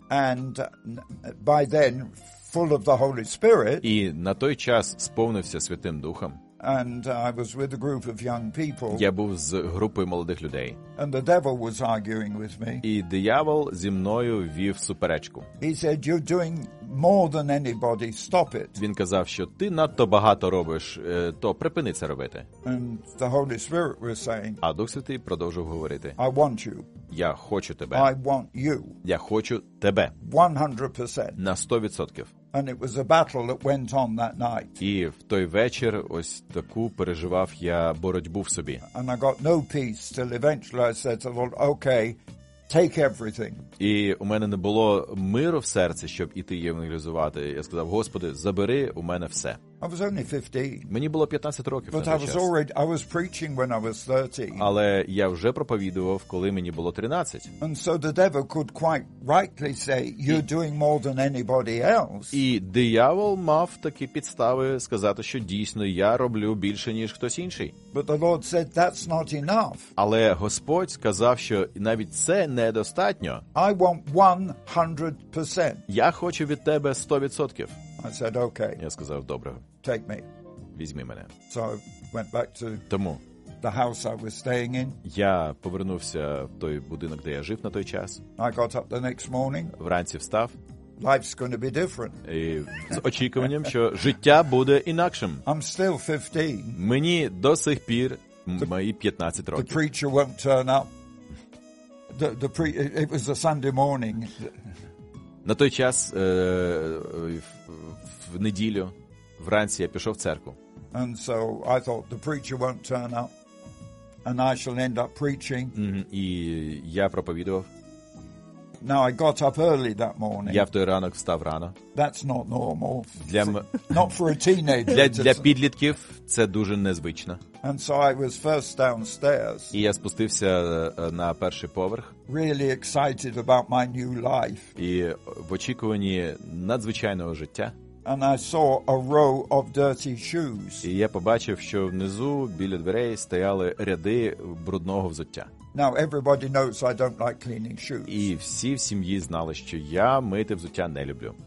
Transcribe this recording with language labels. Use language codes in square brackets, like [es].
[en] and by then full of the Holy Spirit, [uk] і на той час сповнився Святим Духом. [en] And I was with a group of young people. [uk] Я був з групою молодих людей. [en] And the devil was arguing with me. [uk] І диявол зі мною вів суперечку. [en] He said, "You're doing more than anybody. Stop it." [uk] Він казав, що ти надто багато робиш, то припини це робити. [en] And the Holy Spirit was saying, [uk] а Дух Святий продовжував говорити. [en] "I want you." [uk] Я хочу тебе. [en] "I want you." [uk] Я хочу тебе. [en] 100%. [uk] На 100%. [en] And it was a battle that went on that night. [uk] І в той вечір ось таку переживав я боротьбу в собі. [en] And I got no peace till eventually I said to the Lord, "Okay, take everything." [uk] І у мене не було миру в серці, щоб іти євангелізувати. Я сказав: "Господи, забери у мене все." [en] I was only 15. [uk] Мені було 15 років. [en] But I was preaching when I was 30. [uk] Але я вже проповідував, коли мені було 13. [en] And so the devil could quite rightly say, "You're doing more than anybody else." [uk] І диявол мав такі підстави сказати, що дійсно я роблю більше, ніж хтось інший. [en] But the Lord said, "That's not enough." [uk] Але Господь сказав, що навіть це недостатньо. [en] I want 100%. [uk] Я хочу від тебе 100%. [en] I said, "Okay." [uk] Я сказав: "Добре." [en] "Take me." [uk] Візьми мене. [en] So I went back to [uk] Тому [en] the house I was staying in. [uk] Я повернувся в той будинок, де я жив на той час. [en] I got up the next morning. [uk] Вранці встав. [en] Life's going to be different. [uk] І з очікуванням, що життя буде інакшим. [en] I'm still 15. [uk] Мені до сих пір мої 15 років. [en] The preacher won't turn up. It was a Sunday morning. [uk] На той час, в неділю вранці я пішов в церкву. [en] And so I thought the preacher won't turn up and I shall end up preaching. [uk] І я проповідував. [en] Now I got up early that morning. [uk] Я в той ранок встав рано. [en] That's not normal. [uk] Для [en] not for a teenager. [uk] Для підлітків це дуже незвично. [en] And so I was first downstairs. [uk] І я спустився на перший поверх. [en] Really excited about my new life. [uk] І в очікуванні надзвичайного життя. [en] And I saw a row of dirty shoes. [uk] І я побачив, що внизу біля дверей стояли ряди брудного взуття. [en] Now everybody knows I don't like cleaning shoes. [uk] І всі в сім'ї знали, що я мити взуття не люблю.